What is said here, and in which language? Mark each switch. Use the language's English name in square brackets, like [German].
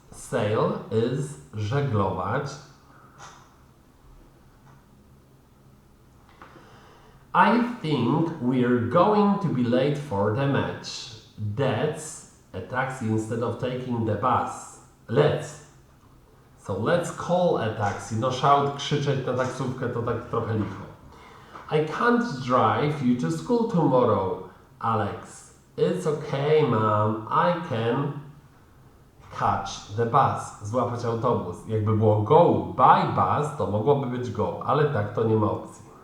[English] Sail is żeglować. I think we're going to be late for the match. That's a taxi instead of taking the bus. Let's call a taxi. No shout, [Polish] krzyczeć na taksówkę to tak trochę licho. [English] I can't drive you to school tomorrow, Alex. It's okay, Mom. I can catch the bus, [Polish] złapać autobus. Jakby było [English] go by bus, [Polish] to mogłoby być go, ale tak to nie ma opcji.